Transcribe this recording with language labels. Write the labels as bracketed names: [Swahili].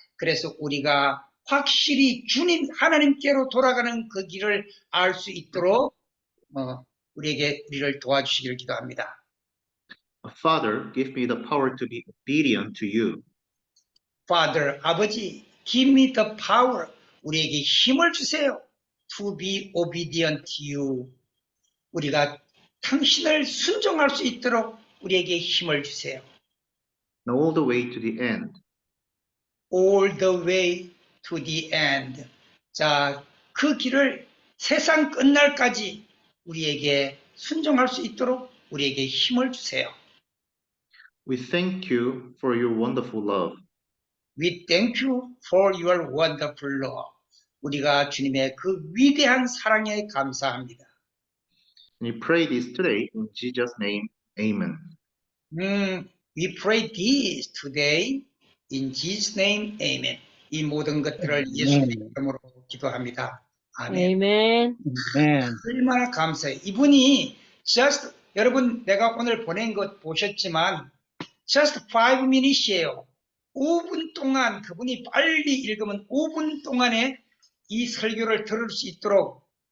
[Korean] 그래서 우리가 확실히 주님 하나님께로 돌아가는 그 길을 알 수 있도록 우리를 도와주시기를 기도합니다. [English] Father, give me the power to be obedient to you. Father, 아버지, give me the power. [Korean] 우리에게 힘을 주세요. [English] To be obedient to you. [Korean] 우리가 당신을 순종할 수 있도록 우리에게 힘을 주세요. [English] And all the way to the end. All the way to the end. [Korean] 자, 그 길을 세상 끝날까지 우리에게 순종할 수 있도록 우리에게 힘을 주세요. [English] We thank you for your wonderful love. We thank you for your wonderful love. [Korean] 우리가 주님의 그 위대한 사랑에 감사합니다. [English] And we pray this today in Jesus' name. Amen. We pray this today in Jesus' name. Amen. [Korean] 이 모든 것들을 예수님의 이름으로 기도합니다. 아멘. 아멘. [English] Amen. [Korean] 얼마나 감사해요. 이분이 여러분 내가 오늘 보낸 것 보셨지만 just 5 minutes이에요. 5분 동안 그분이 빨리 읽으면 5분 동안에 이 설교를 들을 수 있도록